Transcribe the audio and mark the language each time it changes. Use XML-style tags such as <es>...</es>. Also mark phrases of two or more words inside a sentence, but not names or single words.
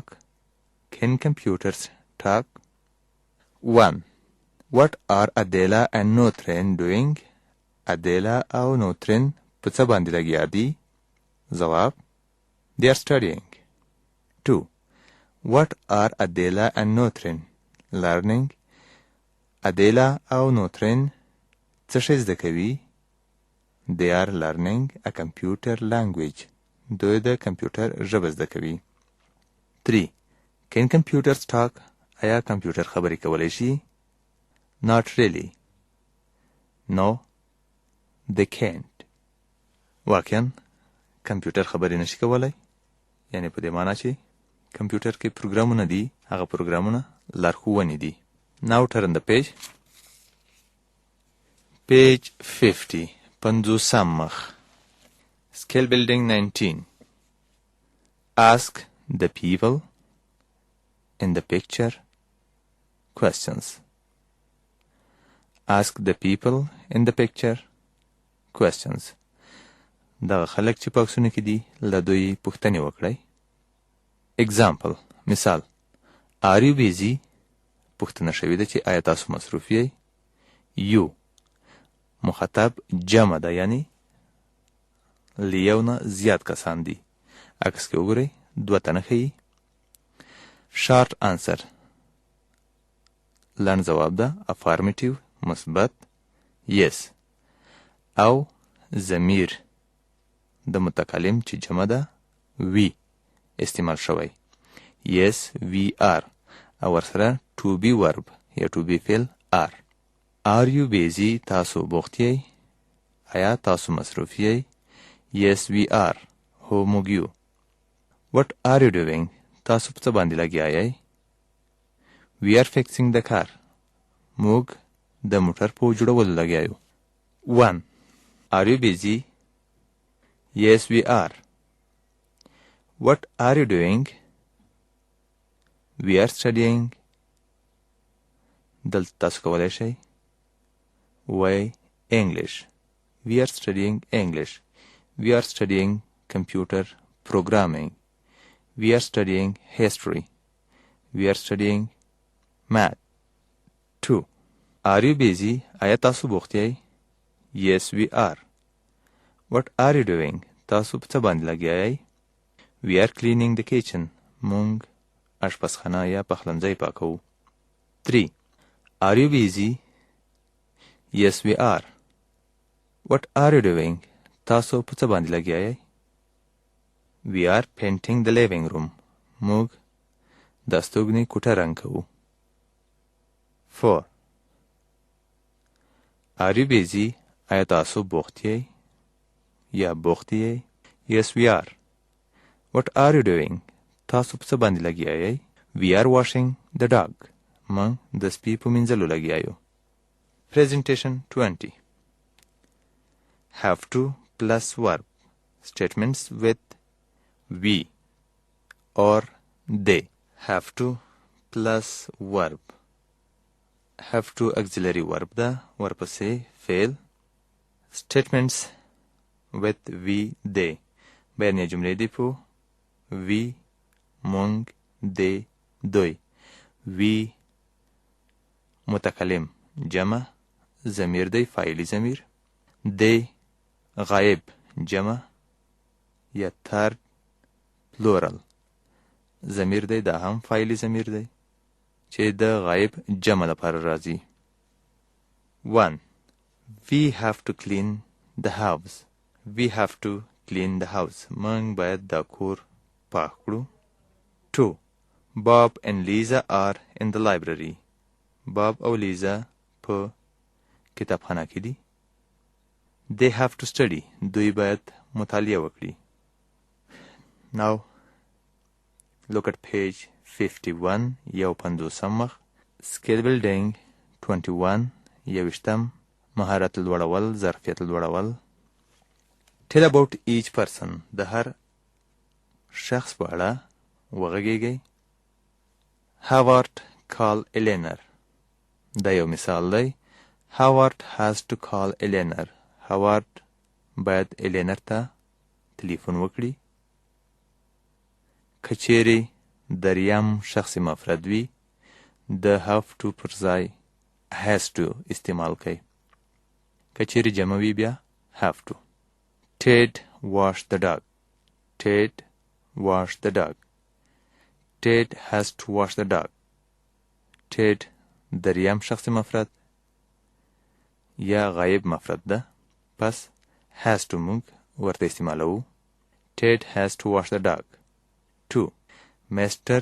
<en>Can computers talk? 1. What are Adela and Notren doing?</en> <ps>Adela او Notren په څه باندې لګیا دي؟ ځواب:</ps> <en>They are studying. 2. What are Adela and Notren learning?</en> <ps>Adela او Notren څه شی زده کوي؟</ps> <en>They are learning a computer language.</en> <ps>دوی د کمپیوټر ژبه زده کوي. 3.</ps> <en>Can computers talk?</en> <ps>آیا کمپیوټر خبرې کولی شي؟</ps> <en>Not really. No, they can't.</en> <ps>واقعا کمپیوټر خبرې نشي کولی، یعنی په دې معنی چې کمپیوټر کې پروګرامونه دي، هغه پروګرامونه لارښوونې دي.</ps> <en>Now turn the page. Page 50. 50 مخ. Skill building 19. Ask the people in the picture questions. Ask the people in the picture questions.</en> <ps>دغه خلک چې په عکسونو کې دي له دوی پوښتنې وکړئ.</ps> <en>Example. مثال: Are you busy?</en> <ps>پوښتنه شوې ده چې آیا تاسو مصروف یئ؟ You مخاطب جمع ده، یعنی له یو نه زیات کسان دي. عکس کې وګورئ 2 تنه ښیي.</ps> <en>Short answer</en> <ps>لنډ ځواب ده.</ps> <en>Affirmative مثبت yes.</en> <ps>او ضمیر د متکلم چې جمع ده we استعمال شوی.</ps> <en>Yes, we are.</en> <ps>او ورسره</ps> <en>to be verb یا to be فعل are. Are you busy?</en> <ps>تاسو بوخت یئ؟ آیا تاسو مصروف یئ؟</ps> <en>Yes, we are.</en> <ps>هو موږ یو.</ps> <en>What are you doing?</en> <ps>تاسو په څه باندې لګیا یئ؟</ps> <en>We are fixing the car.</en> <ps>موږ د موټر په جوړولو لګیا یو. 1.</ps> <en>Are you busy? Yes, we are. What are you doing? We are studying.</en> <ps>دلته تاسو کولی شئ وایئ English.</ps> <en>We are studying English. We are studying computer programming. We are studying history. We are studying math. 2. Are you busy?</en> <ps>آیا تاسو بوخت یئ؟</ps> <en>Yes, we are. What are you doing?</en> <ps>تاسو په څه باندې لګیا یئ؟</ps> <en>We are cleaning the kitchen.</en> <ps>موږ اشپزخانه یا پخلنځی پاکوو. 3.</ps> <en>Are you busy? Yes, we are. What are you doing?</en> <ps>تاسو په څه باندې لګیا یئ؟</ps> <en>We are painting the living room.</en> <ps>موږ د استوګنې کوټه رنګ کوو. 4.</ps> <en>Are you busy?</en> <ps>آیا تاسو بوخت یئ یا بوخت یئ؟</ps> <en>Yes, we are. What are you doing?</en> <ps>تاسو په څه باندې لګیا یئ؟</ps> <en>We are washing the dog.</en> <ps>موږ د سپي په مینځلو لګیا یو.</ps> <en>Presentation 20. Have to plus verb. Statements with we or they. Have to plus verb. Have to auxiliary verb</en> <ps>ده، ورپسې فعل.</ps> <en>Statements with we they.</en> <ps>بیانیه جملې دي په we، موږ، they، دوی. We متکلم جمع ضمیر دی فاعلی ضمیر دی غایب جمع یا</ps> <en>third plural</en> <ps>ضمیر دی دا هم فاعلی ضمیر دی چې د غایب جمع لپاره راځي 1 we</ps> <en>have to clean the house we have to clean the house</en> <ps>موږ باید دا کور پاک کړو</ps> <en>2 Bob and Lisa are in the library Bob</en> <ps>او لیزا په کتابخانه کې دي</ps> <en>they have to study</en> <ps>دوی باید مطالعه وکړي</ps> <en>now look at page 51</en> <ps>یو 50 مخ</ps> <en>skill building 21</en> <ps>یوشتم مهارت لوړول ظرفیت لوړول</ps> <en>tell about each person</en> <ps>د هر شخص په اړه وغږیږئ Howard call Eleanor دا یو مثال دی Howard</ps> <en>has to call</en> <ps>Eleanor Howard باید Eleanor ته تلیفون وکړي کچېرې دریم شخص مفرد وي د</ps> <en>have to</en> <ps>پر ځای</ps> <en>has to</en> <ps>استعمال کړئ کچېرې جمع وي بیا</ps> <en>have to Ted washed the dog Ted washed the dog Ted has to wash the dog Ted</en> <ps>دریم شخص مفرد یا غایب مفرد ده پس</ps> <en>has to</en> <ps>موږ ورته استعمالو</ps> <en>Ted has to wash the dog 2 Mr.</en>